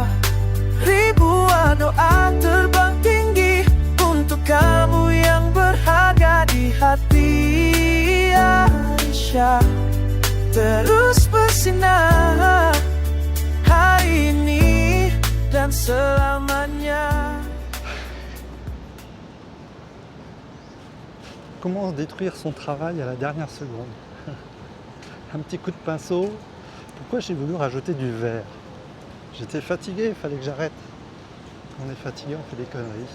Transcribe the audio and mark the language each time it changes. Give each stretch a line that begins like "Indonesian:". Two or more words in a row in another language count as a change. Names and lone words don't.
Indonesian: Ribuan doa terbang tinggi untuk kamu yang berharga di hati. Aisyah terus bersinar hari ini dan selamanya.
French: Comment détruire son travail à la dernière seconde? Un petit coup de pinceau. Pourquoi j'ai voulu rajouter du vert? J'étais fatigué, il fallait que j'arrête. Quand on est fatigué, on fait des conneries.